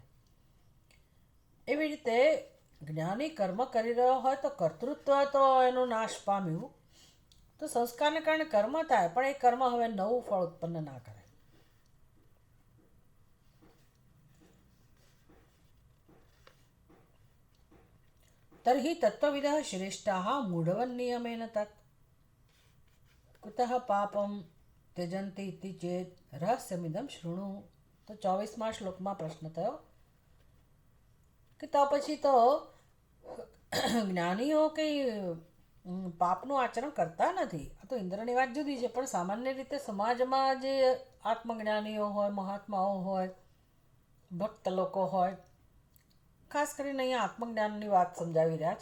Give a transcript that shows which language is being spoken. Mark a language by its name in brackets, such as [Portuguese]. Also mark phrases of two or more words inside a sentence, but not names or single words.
[Gujarati] એવી રીતે જ્ઞાની કર્મ કરી રહ્યો હોય તો કર્તૃત્વ તો એનું નાશ પામ્યું, તો સંસ્કારને કારણે કર્મ થાય પણ એ કર્મ હવે નવું ફળ ઉત્પન્ન ના કરે. [Sanskrit] તર્હિ તત્વવિદઃ શ્રેષ્ઠાઃ મૂઢવન્નિયમેન તत् કુતઃ પાપમ त्यजन्ति इति चेत् રહસ્યમિદં શૃણુ. [Gujarati] તો 24મા શ્લોકમાં પ્રશ્ન થયો કે તો પછી તો જ્ઞાનીઓ કંઈ પાપનું આચરણ કરતા નથી. આ તો ઇન્દ્રની વાત જુદી છે, પણ સામાન્ય રીતે સમાજમાં જે આત્મજ્ઞાનીઓ હોય, મહાત્માઓ હોય, ભક્ત લોકો હોય, ખાસ કરીને અહીંયા આત્મજ્ઞાનની વાત સમજાવી રહ્યા છે.